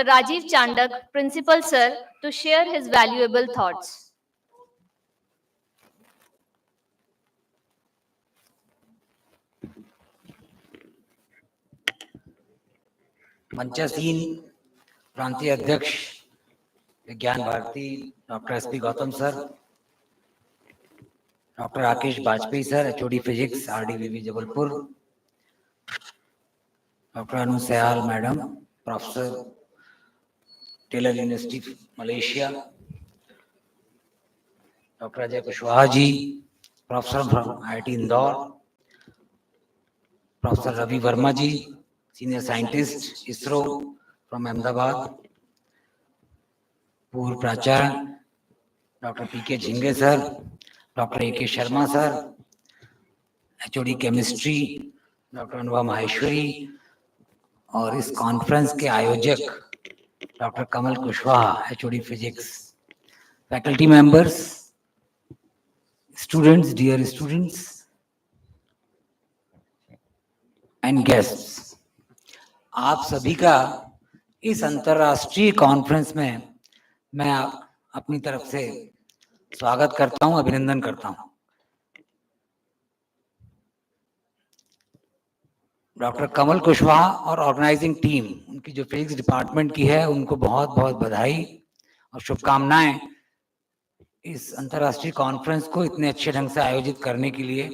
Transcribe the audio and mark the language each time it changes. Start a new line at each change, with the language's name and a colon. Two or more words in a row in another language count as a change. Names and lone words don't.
English: Rajiv Chandak, Principal, sir, to share his valuable thoughts.
Hindi: मंचासीन प्रांतीय अध्यक्ष विज्ञान भारती डॉक्टर एसपी गौतम सर, डॉक्टर राकेश बाजपेयी सर,
English: HOD Physics
Hindi: आरडीवीवी जबलपुर,
English: Doctor Anu Sayal madam, Professor Taylor University Malaysia, Dr. Ajay Kushwaha ji, Professor from IIT Indore, Professor Ravi Verma ji, Senior Scientist, ISRO from Ahmedabad, Purv Pracharya, Dr. P.K. Jhinge sir, Dr. A.K. Sharma sir, HOD Chemistry, Dr. Anubhav Maheshwari,
Hindi: और इस कॉन्फ्रेंस के आयोजक डॉक्टर कमल कुशवाहा,
English: HOD Physics, faculty members, students, dear students, and guests,
Hindi: आप सभी का इस अंतर्राष्ट्रीय कॉन्फ्रेंस में मैं अपनी तरफ से स्वागत करता हूं, अभिनंदन करता हूं। डॉक्टर कमल कुशवाहा और
English: organizing team,
Hindi: उनकी जो
English: physics department
Hindi: की है, उनको बहुत बहुत बधाई और शुभकामनाएं इस अंतर्राष्ट्रीय कॉन्फ्रेंस को इतने अच्छे ढंग से आयोजित करने के लिए।